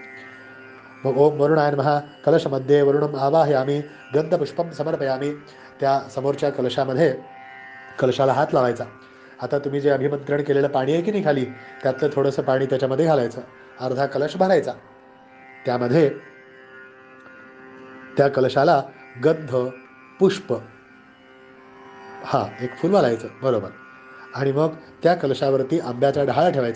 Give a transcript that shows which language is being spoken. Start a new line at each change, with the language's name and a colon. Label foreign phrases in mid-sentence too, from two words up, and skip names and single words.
Sanskrit: मग ओम वरुणाय नमः, कलशमध्ये वरुणम आवाहयामी गंधपुष्पम समर्पयामी,
Marathi: त्या समोरच्या कलशामध्ये कलशाला हात लावायचा. आता तुम्ही जे अभिमंत्रण केलेलं पाणी आहे की नाही खाली, त्यातलं थोडंसं पाणी त्याच्यामध्ये घालायचं, अर्धा कलश भरायचा. त्यामध्ये त्या कलशाला गंध पुष्प, एक फुल घालायचं बरोबर, आणि मग त्या कलशावरती आंब्याचा ढाळ ठेवायचा.